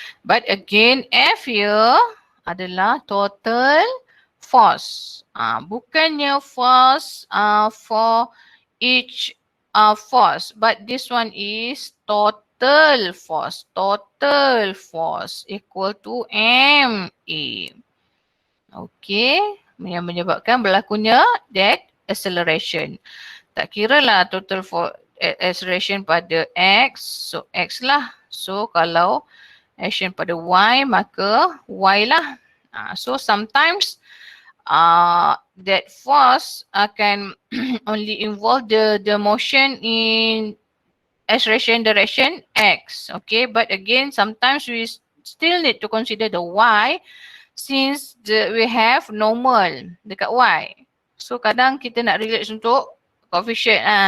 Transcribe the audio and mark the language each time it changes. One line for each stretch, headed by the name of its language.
English: But again F here
Malay: adalah
English: total force.
Malay: Bukannya
English: force for each force, but this one is total force. Total force equal to ma.
Malay: Okay, yang menyebabkan berlakunya
English: that acceleration.
Malay: Tak kira lah
English: total for acceleration
Malay: pada x, so x lah. So kalau action pada y, maka y lah.
English: So sometimes that force
Malay: akan
English: only involve the motion in acceleration direction x. Okay, but again sometimes we still need to consider the y since we have normal
Malay: dekat
English: y.
Malay: So kadang kita nak relate untuk
English: coefficient